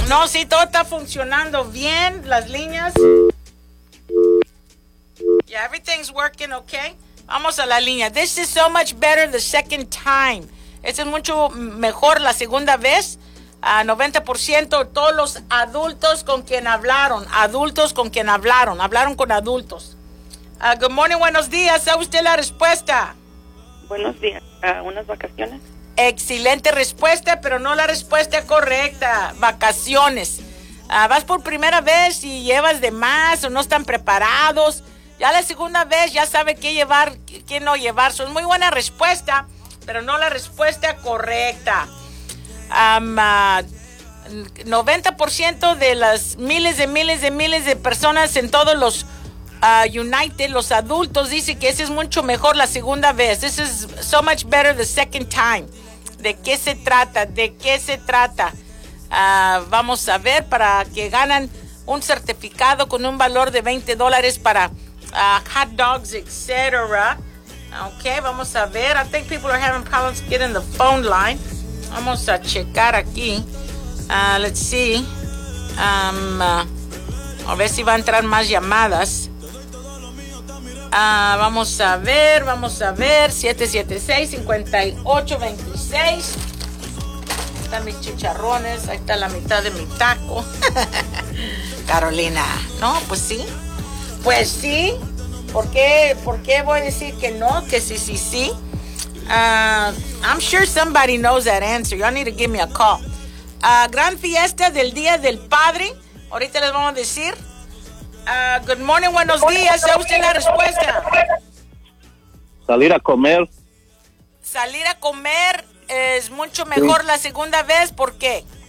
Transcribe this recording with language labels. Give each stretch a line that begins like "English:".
Spanish: sí, todo está funcionando bien, las líneas.
English: Yeah, everything's working okay.
Spanish: Vamos a la línea.
English: This is so much better the second time.
Spanish: Esto es mucho mejor la segunda vez. 90% todos los adultos con quien hablaron. Adultos con quien hablaron. Hablaron con adultos.
English: Good morning,
Spanish: buenos días. ¿Sabe usted la respuesta? Buenos días. ¿Unas vacaciones? Excelente respuesta, pero no la respuesta correcta. Vacaciones. ¿Vas por primera vez y llevas de más o no están preparados? Ya la segunda vez ya sabe qué llevar, qué no llevar. Son muy buena respuesta, pero no la respuesta correcta. 90% de las miles de personas en todos los United, los adultos, dice que ese es mucho mejor la segunda vez.
English: This is so much better the second time.
Spanish: ¿De qué se trata? ¿De qué se trata? Vamos a ver, para que ganan un certificado con un valor de $20 para hot dogs, etc. Okay, vamos a ver.
English: I think people are having problems getting the phone line.
Spanish: Vamos a checar aquí.
English: Let's see.
Spanish: A ver si va a entrar más llamadas. Vamos a ver, 776-5826. Ahí están mis chicharrones, ahí está la mitad de mi taco. Carolina, ¿no? Pues sí. Pues sí. ¿Por qué voy a decir que no? Que sí, sí, sí.
English: I'm sure somebody knows that answer. Y'all need to give me a call.
Spanish: Gran fiesta del Día del Padre. Ahorita les vamos a decir.
English: Good morning,
Spanish: buenos días. ¿Sabe usted la respuesta? Salir a comer. Salir a comer es mucho mejor, sí. La segunda vez, ¿por qué?